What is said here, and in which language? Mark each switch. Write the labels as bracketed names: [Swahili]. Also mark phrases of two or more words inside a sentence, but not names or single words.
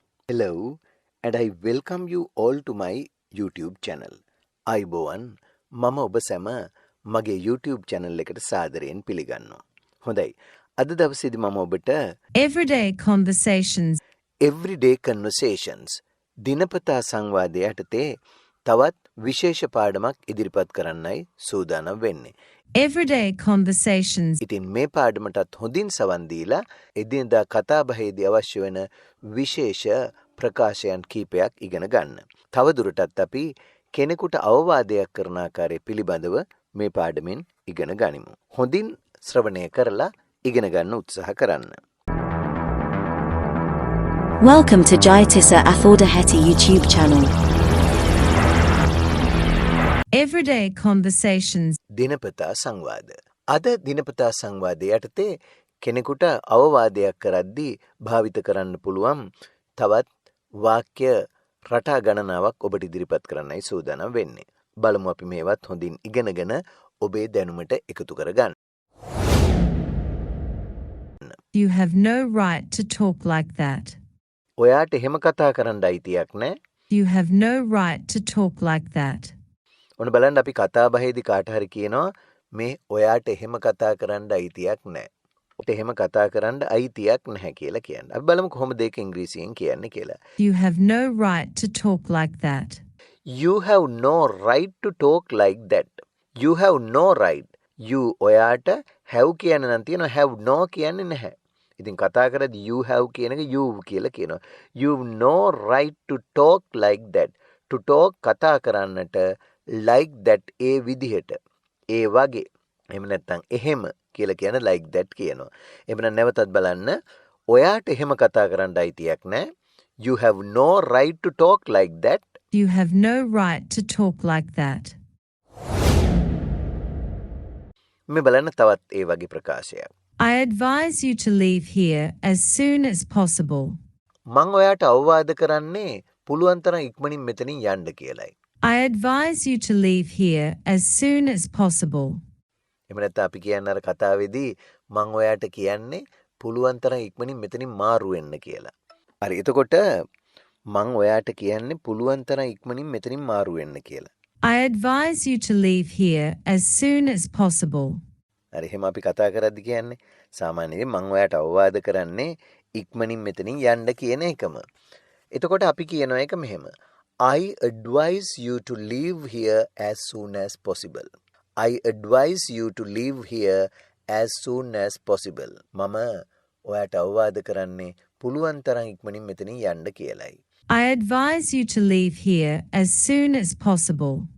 [English] Hello, and I welcome you all to my YouTube channel. [Sinhala] අයිබෝවන් මම ඔබ සැම මගේ YouTube channel එකට සාදරයෙන් පිළිගන්නවා. හොඳයි. අද දවසේදී මම ඔබට [English] Everyday conversations everyday conversations [Sinhala] දිනපතා සංවාදය යටතේ තවත් විශේෂ පාඩමක් ඉදිරිපත් කරන්නයි සූදානම් වෙන්නේ. [English] Everyday conversations [Sinhala] ඉතින් මේ පාඩමටත් හොඳින් සවන් දීලා එදිනදා කතාබහේදී අවශ්‍ය වෙන විශේෂ ප්‍රකාශයන් කීපයක් ඉගෙන ගන්න. තවදුරටත් අපි කෙනෙකුට අවවාදයක් කරන ආකාරය පිළිබඳව මේ පාඩමෙන් ඉගෙන ගනිමු. හොඳින් ශ්‍රවණය කරලා ඉගෙන ගන්න උත්සාහ කරන්න. [English] Welcome to Jayatissa Athaudahetti YouTube channel. Everyday conversations [Sinhala] දිනපතා සංවාද. අද දිනපතා සංවාදය යටතේ කෙනෙකුට අවවාදයක් කරද්දී භාවිත කරන්න පුළුවන් තවත් වාක්‍ය රටා ගණනාවක් ඔබට ඉදිරිපත් කරන්නයි සූදානම් වෙන්නේ. බලමු අපි මේවත් හොඳින් ඉගෙනගෙන ඔබේ දැනුමට එකතු කරගන්න. [English] You have no right to talk like that. [Sinhala] ඔයාට එහෙම කතා කරන්න අයිතියක් නැහැ. [English] You have no right to talk like that. [Sinhala] ඔන්න බලන්න අපි කතා බහේදී කාට හරි කියනවා මේ ඔයාට එහෙම කතා කරන්න අයිතියක් නැහැ. ඔයාට එහෙම කතා කරන්න අයිතියක් නැහැ කියලා කියන්නේ. අපි බලමු කොහොමද ඒක ඉංග්‍රීසියෙන් කියන්නේ කියලා. [English] You have no right to talk like that. You have no right to talk like that. You have no right. You ඔයාට have [Sinhala] කියන නම් තියෙනවා [English] have no [Sinhala] කියන්නේ නැහැ. ඉතින් කතා කරද්දී [English] you have [Sinhala] කියන එක you කියලා කියනවා. [English] You have no right to talk like that. To talk [Sinhala] කතා කරන්නට [English] like that [Sinhala] ඒ විදිහට ඒ වගේ එහෙම නැත්නම් එහෙම කියලා කියන [English] like that [Sinhala] කියනවා. එහෙම නැවතත් බලන්න ඔයාට එහෙම කතා කරන්න අයිතියක් නැහැ. [English] You have no right to talk like that. You have no right to talk like that. [Sinhala] මේ බලන්න තවත් ඒ වගේ ප්‍රකාශයක්. [English] I advise you to leave here as soon as possible. [Sinhala] මම ඔයාට අවවාද කරන්නේ පුළුවන් තරම් ඉක්මනින් මෙතනින් යන්න කියලායි. [English] I advise you to leave here as soon as possible. [Sinhala] එහෙම නැත්නම් අපි කියන්නේ අර කතාවේදී මම ඔයාට කියන්නේ පුළුවන් තරම් ඉක්මනින් මෙතනින් මාරු වෙන්න කියලා. හරි. එතකොට මම ඔයාට කියන්නේ පුළුවන් තරම් ඉක්මනින් මෙතනින් මාරු වෙන්න කියලා. [English] I advise you to leave here as soon as possible. [Sinhala] හරි. එහෙම අපි කතා කරද්දී කියන්නේ සාමාන්‍යයෙන් මම ඔයාට අවවාද කරන්නේ ඉක්මනින් මෙතනින් යන්න කියන එකම. එතකොට අපි කියනවා එක මෙහෙම. [English] I advise you to leave here as soon as possible. I advise you to leave here as soon as possible. [Sinhala] මම ඔයාට අවවාද කරන්නේ පුළුවන් තරම් ඉක්මනින් මෙතනින් යන්න කියලායි. [English] I advise you to leave here as soon as possible.